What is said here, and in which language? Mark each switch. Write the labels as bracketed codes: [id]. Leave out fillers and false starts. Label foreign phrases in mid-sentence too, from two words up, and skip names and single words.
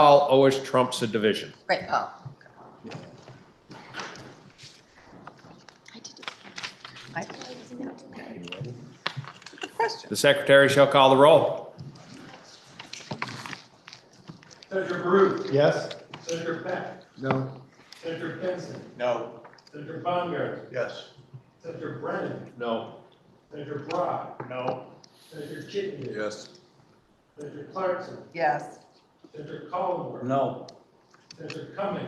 [en] call always trumps a division. Right, oh. The secretary shall call the roll. Senator Baruch? Yes? Senator Peck? No. Senator Benson? No. Senator Baumgart? Yes. Senator Brennan? No. Senator Brock? No. Senator Chittenden? Yes. Senator Clarkson? Yes. Senator Collingwood? No. Senator Cummings?